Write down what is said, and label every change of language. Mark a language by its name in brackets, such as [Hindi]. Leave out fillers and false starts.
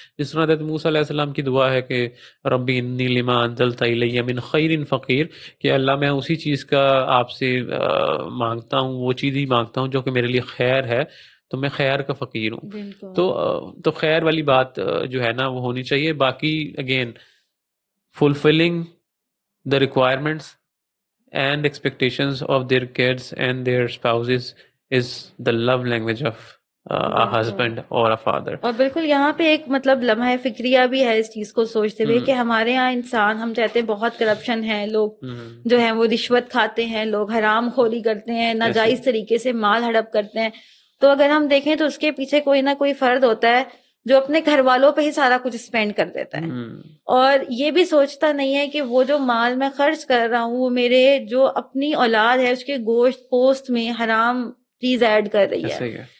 [Urdu] جس طرح حضرت موسیٰ علیہ السلام کی دعا ہے کہ [Arabic] ربی انی لما انزلت الی من خیر فقیر, [Urdu] کہ اللہ میں اسی چیز کا آپ سے مانگتا ہوں, وہ چیز ہی مانگتا ہوں جو کہ میرے لیے خیر ہے, تو میں خیر کا فقیر ہوں. تو خیر والی بات جو ہے نا وہ ہونی چاہیے. [English] باقی again fulfilling the requirements and expectations of their kids and their spouses is the love language of a husband or a father. [Urdu] اور بالکل یہاں پہ ایک مطلب لمحہ فکریہ بھی ہے اس چیز کو سوچتے ہوئے کہ ہمارے یہاں انسان, ہم چاہتے ہیں بہت کرپشن ہے, لوگ جو ہیں وہ رشوت کھاتے ہیں, لوگ حرام خوری کرتے ہیں, ناجائز طریقے سے مال ہڑپ کرتے ہیں. تو اگر ہم دیکھیں تو اس کے پیچھے کوئی نہ کوئی فرد ہوتا ہے جو اپنے گھر والوں پہ ہی سارا کچھ اسپینڈ کر دیتا ہے, اور یہ بھی سوچتا نہیں ہے کہ وہ جو مال میں خرچ کر رہا ہوں وہ میرے جو اپنی اولاد ہے اس کے گوشت پوست میں حرام چیز ایڈ کر رہی ہے.